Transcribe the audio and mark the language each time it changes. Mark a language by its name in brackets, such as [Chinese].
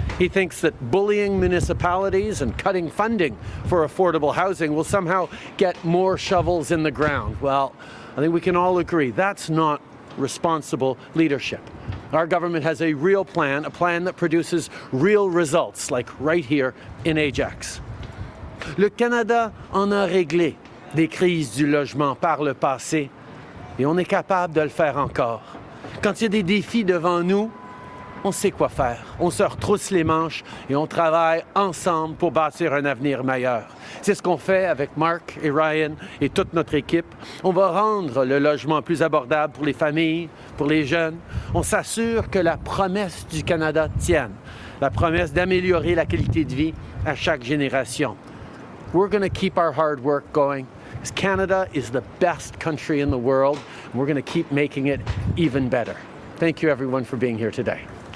[English] He thinks that bullying municipalities and cutting funding for affordable housing will somehow get more shovels in the ground. Well, I think we can all agree that's not responsible leadership. Our government has a real plan, a plan that produces real results, like right here in Ajax. [French] Le Canada en a réglé des crises du logement par le passé, et on est capable de le faire encore. Quand il y a des défis devant nous, on sait quoi faire. On se retrousse les manches et on travaille ensemble pour bâtir un avenir meilleur. C'est ce qu'on fait avec Mark et Ryan et toute notre équipe. On va rendre le logement plus abordable pour les familles, pour les jeunes. On s'assure que la promesse du Canada tienne, la promesse d'améliorer la qualité de vie à chaque génération. [English] We're going to keep our hard work going, because Canada is the best country in the world, and we're going to keep making it even better. Thank you, everyone, for being here today.